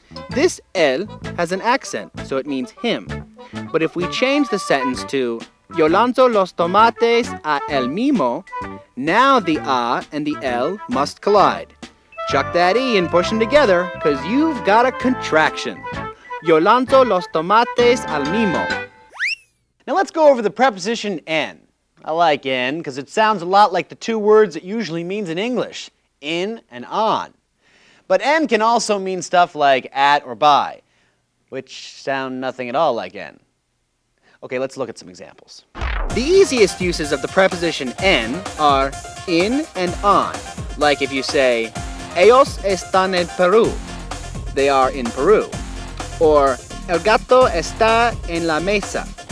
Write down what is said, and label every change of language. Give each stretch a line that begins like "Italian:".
English: This él has an accent, so it means him. But if we change the sentence to
Spanish: Yo lanzo los tomates a él mismo,
English: now the a and the el must collide. Chuck that e and push them together, because you've got a contraction.
Spanish: Yo lanzo los tomates al mismo.
English: Now let's go over the preposition en. I like en because it sounds a lot like the two words it usually means in English, in and on. But en can also mean stuff like at or by, which sound nothing at all like en. Okay, let's look at some examples. The easiest uses of the preposition en are in and on. Like if you say,
Spanish: Ellos están en Perú.
English: They are in Peru.
Spanish: Or, El gato está en la mesa.